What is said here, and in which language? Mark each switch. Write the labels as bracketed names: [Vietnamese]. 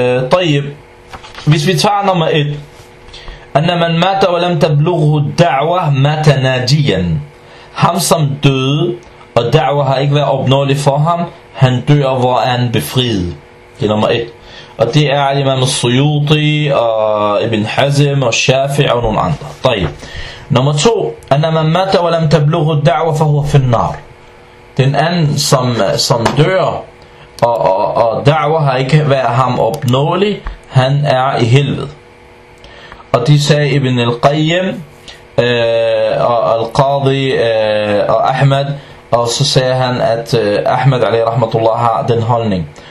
[Arabic] طيب, [Danish] hvis vi tager nummer et, [Arabic] أن من مات ولم تبلغه الدعوة مات ناجيا. [Danish] Ham som døde og da'wah har ikke været opnåelig for ham, han dør og var en befriet. Det er nummer 1. Og det er Imam al-Suyuti og Ibn Hazm og Shafi og nogle andre. طيب. Nummer 2. [Arabic] أن من مات ولم تبلغه الدعوة فهو في النار. [Danish] Den anden som dør og da'wah har ikke været ham opnåelig, han er i helvede. Og de sagde Ibn al-Qayyim og al-Qadi og Ahmed, og så sagde han, at Ahmed alayhi rahmatullah har den holdning.